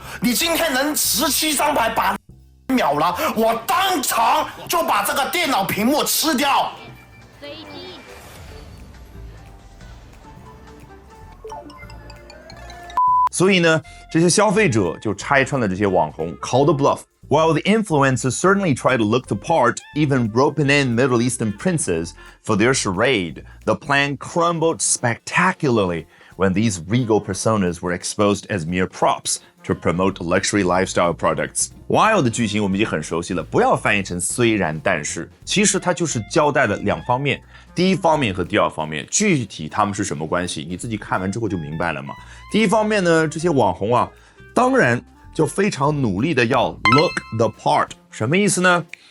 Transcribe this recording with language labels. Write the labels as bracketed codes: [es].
[zh] 你今天能17张牌把秒了，我当场就把这个电脑屏幕吃掉。所以呢，这些消费者就拆穿了这些网红 [en] call the bluff. While the influencers certainly try to look the part, even roping in Middle Eastern princes for their charade, the plan crumbled spectacularly when these regal personas were exposed as mere props to promote luxury lifestyle products. [zh] While 的句型我们已经很熟悉了，不要翻译成虽然但是，其实它就是交代了2方面，第一方面和第二方面，具体他们是什么关系，你自己看完之后就明白了嘛。第一方面呢，这些网红当然就非常努力的要 [en] look the part， [zh] 什么意思呢？